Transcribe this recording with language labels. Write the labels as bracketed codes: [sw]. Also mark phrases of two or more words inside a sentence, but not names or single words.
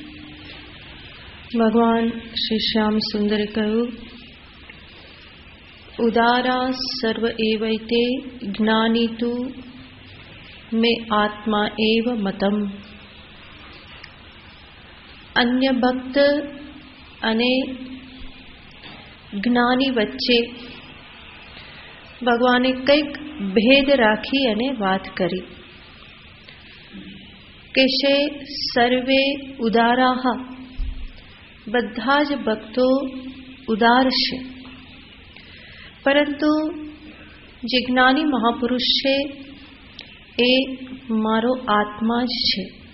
[gu] ભગવાન શ્રી શ્યામ સુંદરે કહ્યું, [sa] उदारा सर्व एवैते ज्ञानी तु मे आत्मा एव मतम. [gu] અન્ય ભક્ત અને જ્ઞાની વચ્ચે ભગવાને કંઈક ભેદ રાખી અને વાત કરી કે છે [sa] સર્વે ઉદારાહ, [gu] બધા જ ભક્તો ઉદાર છે, પરંતુ જે જ્ઞાની મહાપુરુષ છે એ મારો આત્મા જ છે.